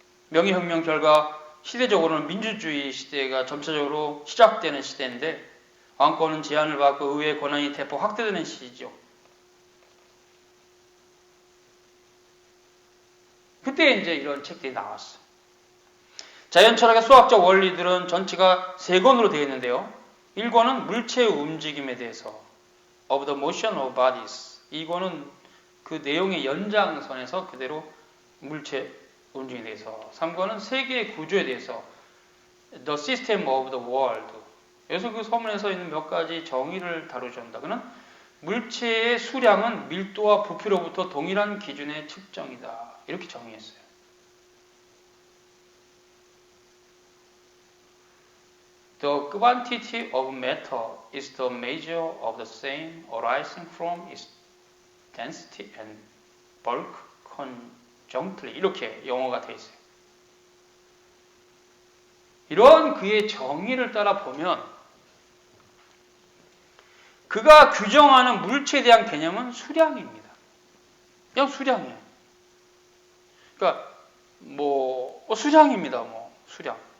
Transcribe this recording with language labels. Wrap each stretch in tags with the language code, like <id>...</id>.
<ko>명예혁명 결과 시대적으로는 민주주의 시대가 점차적으로 시작되는 시대인데 왕권은 제한을 받고 의회의 권한이 대폭 확대되는 시기죠. 그때 이제 이런 책들이 나왔어. 자연 철학의 수학적 원리들은 전체가 3권으로 되어 있는데요. 1권은 물체의 움직임에 대해서</ko> <en>of the motion of bodies.</en> <ko>2권은 그 내용의 연장선에서 그대로 물체 움직임에 대해서. 3권은 세계의 구조에 대해서</ko> <en>the system of the world.</en> <ko>여기서 그 서문에서 있는 몇 가지 정의를 다루셨다. 그는 물체의 수량은 밀도와 부피로부터 동일한 기준의 측정이다. 이렇게 정의했어요.</ko> <en>The quantity of matter is the measure of the same arising from its density and bulk conjointly.</en> <ko>이렇게 영어가 되어 있어요. 이런 그의 정의를 따라 보면 그가 규정하는 물체에 대한 개념은 수량입니다. 그냥 수량이에요. 그러니까 수량입니다. 수량.</ko>